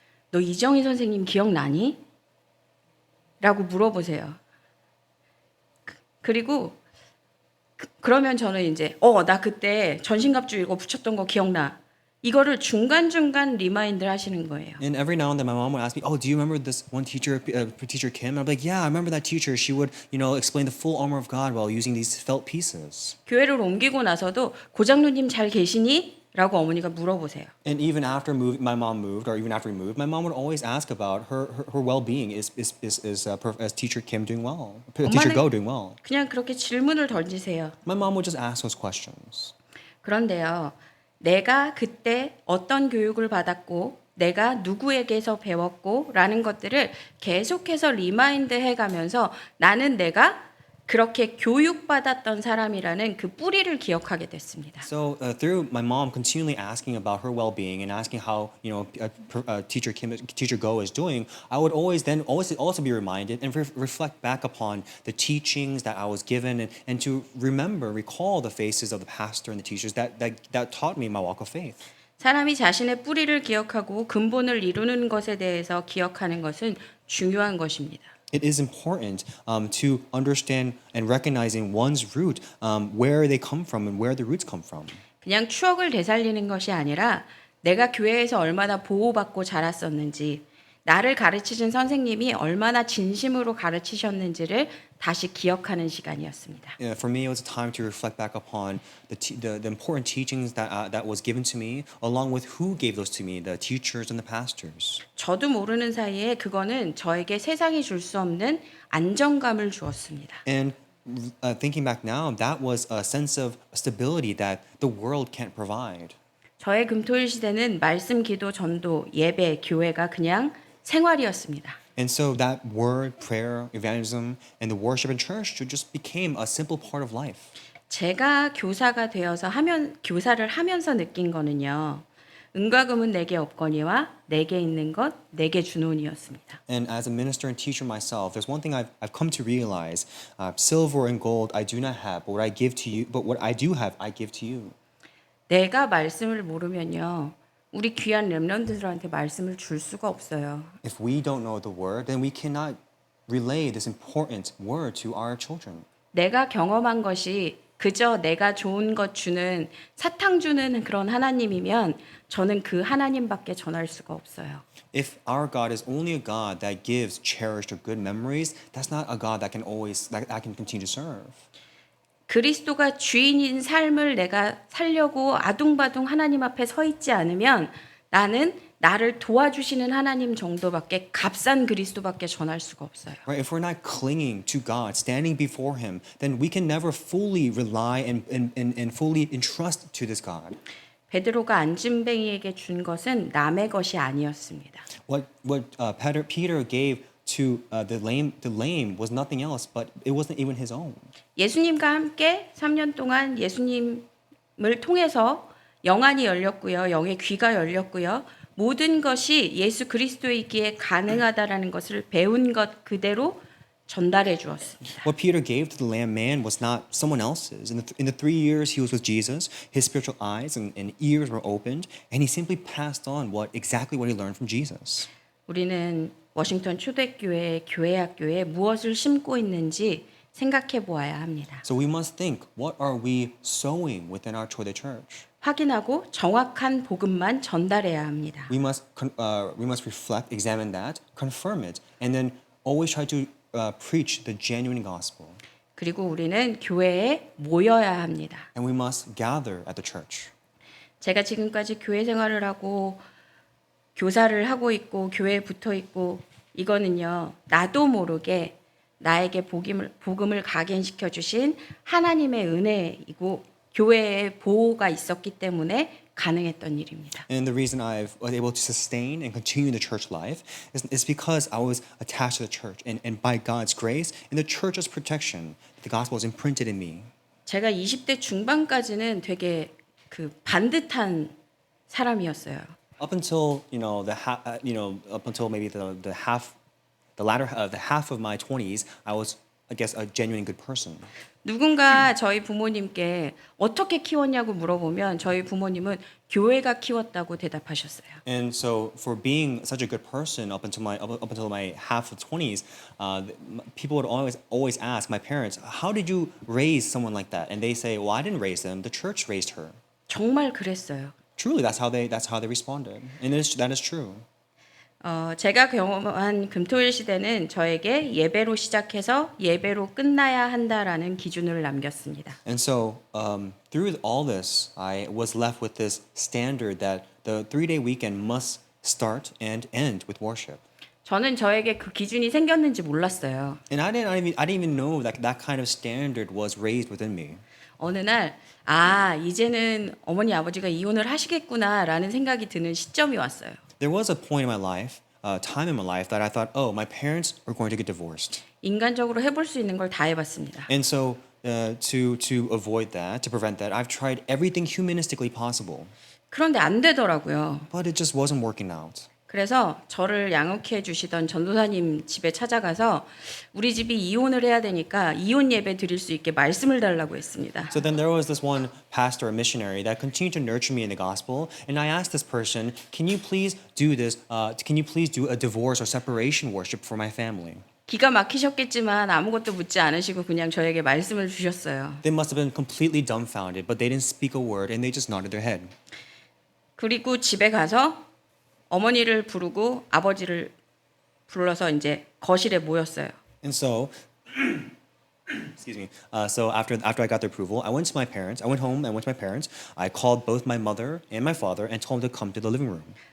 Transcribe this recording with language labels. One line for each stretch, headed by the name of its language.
Korean: 너 이정희 선생님 기억나니? 라고 물어보세요. 그리고 그러면 저는 이제 나 그때 전신갑주 이거 붙였던 거 기억나. 이거를 중간중간 리마인드를 하시는 거예요.
English: And every now and then, my mom would ask me, "Oh, do you remember this one teacher, Teacher Kim?" And I'm like, "Yeah, I remember that teacher. She would, explain the full armor of God while using these felt pieces."
Korean: 교회를 옮기고 나서도 고장로님 잘 계시니? 라고 어머니가 물어보세요.
English: And even after my mom moved, or even after we moved, my mom would always ask about her well-being. Is Teacher Kim doing well? Teacher Go doing well?
Korean: 그냥 그렇게 질문을 던지세요.
English: My mom would just ask those questions.
Korean: 그런데요, 내가 그때 어떤 교육을 받았고, 내가 누구에게서 배웠고, 라는 것들을 계속해서 리마인드 해가면서 나는 내가 그렇게 교육받았던 사람이라는 그 뿌리를 기억하게 됐습니다.
English: So through my mom continually asking about her well-being and asking how Teacher Go is doing, I would always also be reminded and reflect back upon the teachings that I was given and to recall the faces of the pastor and the teachers that taught me my walk of faith.
Korean: 사람이 자신의 뿌리를 기억하고 근본을 이루는 것에 대해서 기억하는 것은 중요한 것입니다.
English: It is important to understand and recognizing one's root, where they come from and where the roots come from.
Korean: 그냥 추억을 되살리는 것이 아니라 내가 교회에서 얼마나 보호받고 자랐었는지, 나를 가르치신 선생님이 얼마나 진심으로 가르치셨는지를 다시 기억하는 시간이었습니다.
English: For me, it was a time to reflect back upon the important teachings that was given to me, along with who gave those to me, the teachers and the pastors.
Korean: 저도 모르는 사이에 그거는 저에게 세상이 줄 수 없는 안정감을 주었습니다.
English: And thinking back now, that was a sense of stability that the world can't provide.
Korean: 저의 금토일 시대는 말씀, 기도, 전도, 예배, 교회가 그냥 생활이었습니다.
English: And so that word, prayer, evangelism, and the worship in church just became a simple part of life.
Korean: 제가 교사가 되어서 교사를 하면서 느낀 거는요. 은과 금은 내게 없거니와 내게 있는 것 내게 주노니였습니다.
English: And as a minister and teacher myself, there's one thing I've come to realize: silver and gold I do not have, but what I do have, I give to you.
Korean: 내가 말씀을 모르면요. 우리 귀한 렘넌트들한테 말씀을 줄 수가 없어요.
English: If we don't know the word, then we cannot relay this important word to our children.
Korean: 내가 경험한 것이 그저 내가 좋은 것 주는 사탕 주는 그런 하나님이면 저는 그 하나님밖에 전할 수가 없어요.
English: If our God is only a God that gives cherished or good memories, that's not a God that I can continue to serve.
Korean: 그리스도가 주인인 삶을 내가 살려고 아둥바둥 하나님 앞에 서 있지 않으면 나는 나를 도와주시는 하나님 정도밖에 값싼 그리스도밖에 전할 수가 없어요.
English: Right? If we're not clinging to God, standing before Him, then we can never fully rely and fully entrust to this God.
Korean: 베드로가 안진뱅이에게 준 것은 남의 것이 아니었습니다.
English: What Peter gave to the lame was nothing else, but it wasn't even his own.
Korean: 예수님과 함께 3년 동안 예수님을 통해서 영안이 열렸고요. 영의 귀가 열렸고요. 모든 것이 예수 그리스도에 있기에 가능하다라는 것을 배운 것 그대로 전달해 주었습니다.
English: What Peter gave to the lame man was not someone else's. In the 3 years he was with Jesus, his spiritual eyes and ears were opened, and he simply passed on exactly what he learned from Jesus.
Korean: 우리는 워싱턴 초대교회 교회학교에 무엇을 심고 있는지 생각해 보아야 합니다.
English: So we must think, what are we sowing within our Chodae church?
Korean: 확인하고 정확한 복음만 전달해야 합니다.
English: We must reflect, examine that, confirm it, and then always try to preach the genuine gospel.
Korean: 그리고 우리는 교회에 모여야 합니다.
English: And we must gather at the church.
Korean: 제가 지금까지 교회 생활을 하고 교사를 하고 있고 교회에 붙어 있고 이거는요. 나도 모르게 나에게 복음을 각인시켜 주신 하나님의 은혜이고 교회의 보호가 있었기 때문에 가능했던 일입니다.
English: And the reason I was able to sustain and continue the church life is because I was attached to the church. And by God's grace and the church's protection, the gospel was imprinted in me.
Korean: 제가 20대 중반까지는 되게 그 반듯한 사람이었어요.
English: Up until up until maybe the latter the half of my 20s, I was, I guess, a genuine good person.
Korean: 누군가 저희 부모님께 어떻게 키웠냐고 물어보면 저희 부모님은 교회가 키웠다고 대답하셨어요.
English: And so, for being such a good person up until my half of 20s, people would always ask my parents, "How did you raise someone like that?" And they say, "Well, I didn't raise them. The church raised her."
Korean: 정말 그랬어요.
English: Truly, that's how they responded, and that is true.
Korean: 제가 경험한 금토일 시대는 저에게 예배로 시작해서 예배로 끝나야 한다라는 기준을 남겼습니다.
English: And so, through all this, I was left with this standard that the 3-day weekend must start and end with worship.
Korean: 저는 저에게 그 기준이 생겼는지 몰랐어요.
English: And I didn't even know that that kind of standard was raised within me.
Korean: 어느 날, 이제는 어머니 아버지가 이혼을 하시겠구나라는 생각이 드는 시점이 왔어요.
English: There was a point in my life, time in my life, that I thought, oh, my parents are going to get divorced.
Korean: 인간적으로 해볼 수 있는 걸 다 해봤습니다.
English: And so, to avoid that, to prevent that, I've tried everything humanistically possible,
Korean: 그런데 안 되더라고요.
English: but it just wasn't working out.
Korean: 그래서 저를 양육해 주시던 전도사님 집에 찾아가서 우리 집이 이혼을 해야 되니까 이혼 예배 드릴 수 있게 말씀을 달라고 했습니다.
English: So then there was this one pastor, a missionary, that continued to nurture me in the gospel, and I asked this person, "Can you please do this? Can you please do a divorce or separation worship for my family?"
Korean: 기가 막히셨겠지만 아무것도 묻지 않으시고 그냥 저에게 말씀을 주셨어요.
English: They must have been completely dumbfounded, but they didn't speak a word, and they just nodded their head.
Korean: 그리고 집에 가서 어머니를 부르고 아버지를 불러서 이제 거실에 모였어요.
English: And so, excuse me. So after I got their approval, I went to my parents. I went home and went to my parents. I called both my mother and my father and told them to come to the living room.